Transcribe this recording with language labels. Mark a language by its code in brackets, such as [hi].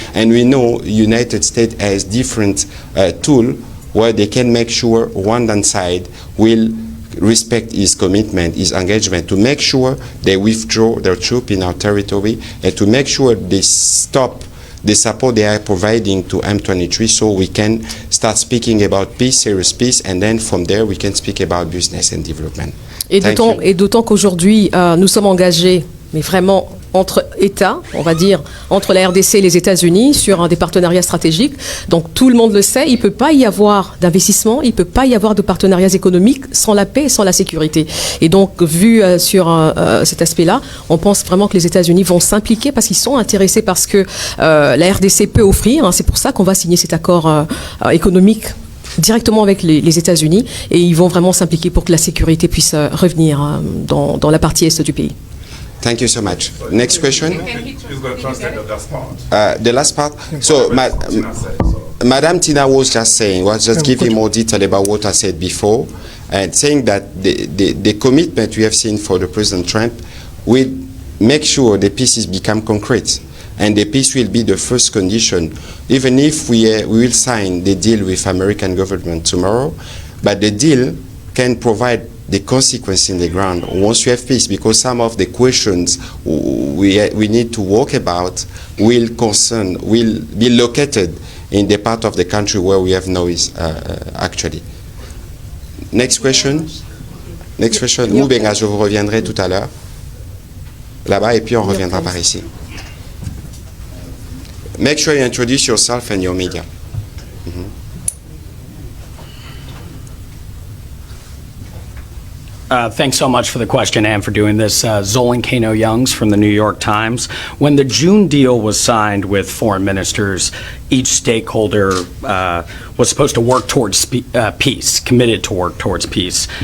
[en] And we know United States has different tools where they can make sure Rwandan side will respect his commitment, his engagement, to make sure they withdraw their troops in our territory and to make sure they stop the support they are providing to M23 so we can start speaking about peace, serious peace, and then from there we can speak about business and development. [fr] Et d'autant qu'aujourd'hui, nous sommes engagés, mais vraiment entre États, on va dire, entre la RDC et les États-Unis sur des partenariats stratégiques. Donc tout le monde le sait, il ne peut pas y avoir d'investissement, il ne peut pas y avoir de partenariats économiques sans la paix et sans la sécurité. Et donc, vu sur cet aspect-là, on pense vraiment que les États-Unis vont s'impliquer parce qu'ils sont intéressés parce que la RDC peut offrir. Hein, c'est pour ça qu'on va signer cet accord économique directement avec les États-Unis, et ils vont vraiment s'impliquer pour que la sécurité puisse revenir dans la partie est du pays. [en] Thank you so much. Next question. The last part. So, Madame Tina was just giving more detail about what I said before, and saying that the commitment we have seen for the President Trump will make sure the pieces become concrete. And the peace will be the first condition, even if we will sign the deal with American government tomorrow, but the deal can provide the consequence in the ground once you have peace, because some of the questions we need to work about will be located in the part of the country where we have noise actually. Next question. Next question. [fr] Moubenga, je vous reviendrai tout à l'heure. Là-bas, et puis on reviendra par ici. [en] Make sure you introduce yourself and your media. Thanks so much for the question and for doing this. Zolan Kano-Youngs from the New York Times. When the June deal was signed with foreign ministers, each stakeholder was supposed to work towards peace, committed to work towards peace.